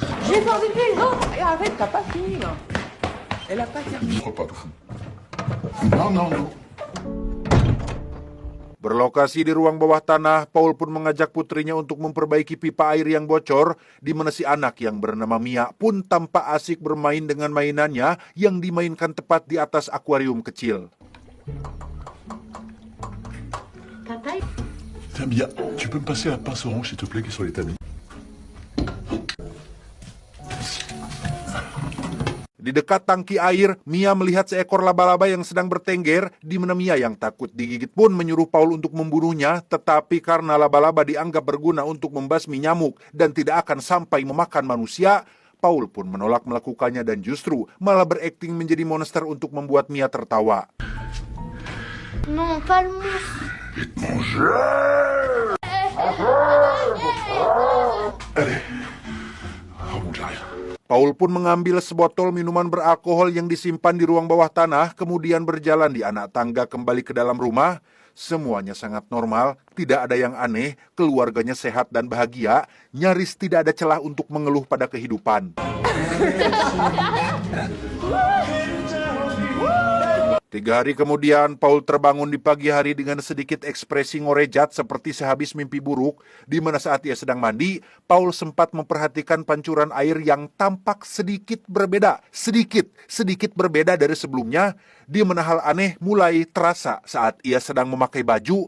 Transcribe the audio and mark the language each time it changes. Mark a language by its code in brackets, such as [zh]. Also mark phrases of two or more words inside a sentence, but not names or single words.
[id] Berlokasi di ruang bawah tanah, Paul pun mengajak putrinya untuk memperbaiki pipa air yang bocor, di mana si anak yang bernama Mia pun tampak asik bermain dengan mainannya yang dimainkan tepat di atas akuarium kecil. [fr] Tiens, Mia, tu peux me passer la pince orange, s'il te plaît, qui est sur les tamis? [id] Di dekat tangki air, Mia melihat seekor laba-laba yang sedang bertengger, di mana Mia yang takut digigit pun menyuruh Paul untuk membunuhnya, tetapi karena laba-laba dianggap berguna untuk membasmi nyamuk dan tidak akan sampai memakan manusia, Paul pun menolak melakukannya dan justru malah berakting menjadi monster untuk membuat Mia tertawa. [fr] Non, pas le mousse. Allez, remonte l'arrière. [id] Paul pun mengambil sebotol minuman beralkohol yang disimpan di ruang bawah tanah, kemudian berjalan di anak tangga kembali ke dalam rumah. Semuanya sangat normal, tidak ada yang aneh, keluarganya sehat dan bahagia, nyaris tidak ada celah untuk mengeluh pada kehidupan. 3 hari kemudian, Paul terbangun di pagi hari dengan sedikit ekspresi ngorejat seperti sehabis mimpi buruk, di mana saat ia sedang mandi, Paul sempat memperhatikan pancuran air yang tampak sedikit berbeda dari sebelumnya, di mana hal aneh mulai terasa saat ia sedang memakai baju.